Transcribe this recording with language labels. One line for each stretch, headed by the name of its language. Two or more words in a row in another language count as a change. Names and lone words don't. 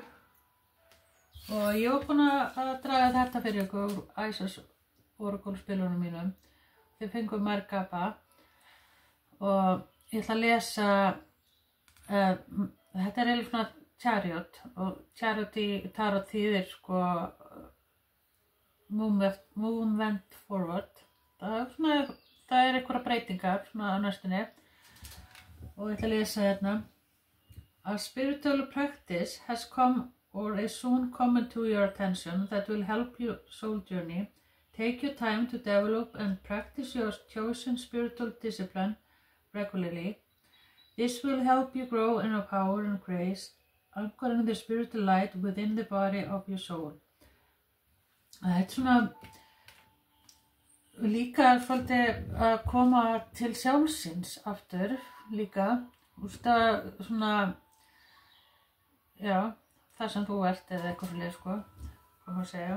Icelandic: Og ég var búin að draga þetta fyrir ykkur úr Isis Oracle spilunum mínum. Þið fengum Merkaba. Og ég ætla að lesa, þetta er eiginlega svona Chariot og Chariot í Tarot þýðir sko
English: movement forward.
Icelandic: Það er einhverja breytingar svona á næstunni og ég ætla að lesa hérna.
English: A spiritual practice has come or is soon coming to your attention that will help your soul journey. Take your time to develop and practice your chosen spiritual discipline regularly. This will help you grow in power and grace, anchoring the spiritual light within the body of your soul.
Icelandic: Það er svona líka svolítið að koma til sjálfsins aftur líka. Svona, já, það sem þú ert eða eitthvað fyrir sko, hvað maður segja.